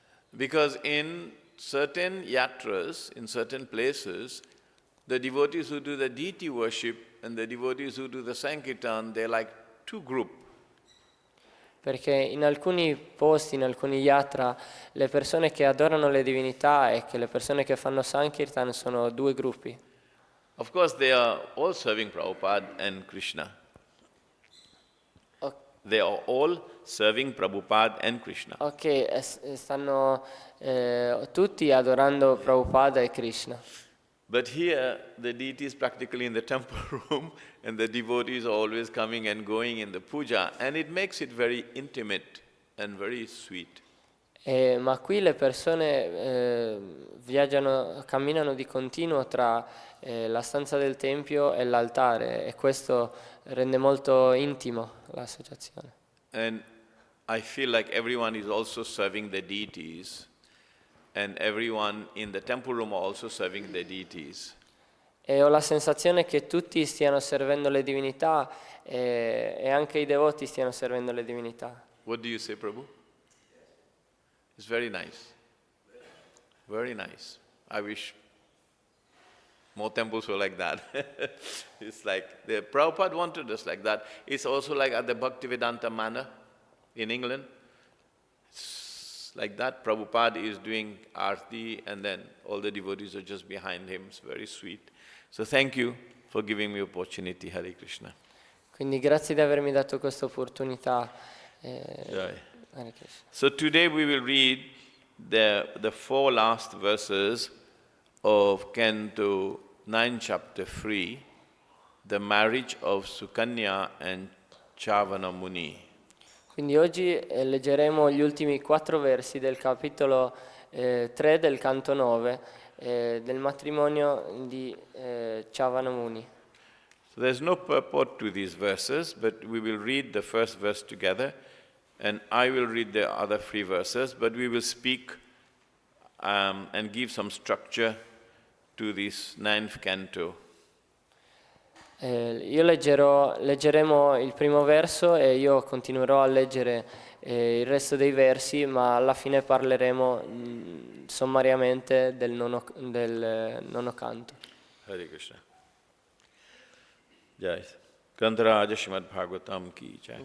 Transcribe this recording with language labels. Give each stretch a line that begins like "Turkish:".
English: Because in certain yatras, in certain places, the devotees who do the deity worship and the devotees who do the Sankirtan, they're like two groups.
Italian: Perché in alcuni posti, in alcuni yatra, le persone che adorano le divinità e che le persone che fanno Sankirtan sono due gruppi.
English: Of course, they are all serving Prabhupada and Krishna. O- They are all serving Prabhupada and Krishna.
Italian: Ok, stanno tutti adorando Prabhupada e Krishna.
English: But here, the deity is practically in the temple room and the devotees are always coming and going in the puja, and it makes it very intimate and very sweet.
Italian: Ma qui le persone viaggiano, camminano di continuo tra la stanza del tempio e l'altare e questo rende molto intimo l'associazione.
English: And I feel like everyone is also serving the deities, and everyone in the temple room are also serving the deities.
Italian: E ho la sensazione che tutti stiano servendo le divinità e anche i devoti stiano servendo le divinità.
English: What do you say, Prabhu? It's very nice. Very nice. I wish more temples were like that. It's like, the Prabhupada wanted us like that. It's also like at the Bhaktivedanta Manor in England. It's like that. Prabhupada is doing arti and then all the devotees are just behind him. It's very sweet. So thank you for giving me opportunity, Hare Krishna.
Italian: Quindi grazie di avermi dato questa opportunità.
Sanskrit: Jai. Hare Krishna.
English: So today we will read the four last verses of Canto 9, Chapter 3, the marriage of Sukanya and Chavana Muni.
Italian: Quindi oggi leggeremo gli ultimi 4 versi del capitolo 3 del canto 9 del matrimonio di Chavana Muni.
English: So there's no purport to these verses, but we will read the first verse together, and I will read the other 3 verses, but we will speak and give some structure to this 9th canto.
Italian: Leggeremo il primo verso e io continuerò a leggere il resto dei versi, ma alla fine parleremo sommariamente del nono canto.
Sanskrit: Hare Krishna. Jai. Grantaraja Srimad Bhagavatam ki jai.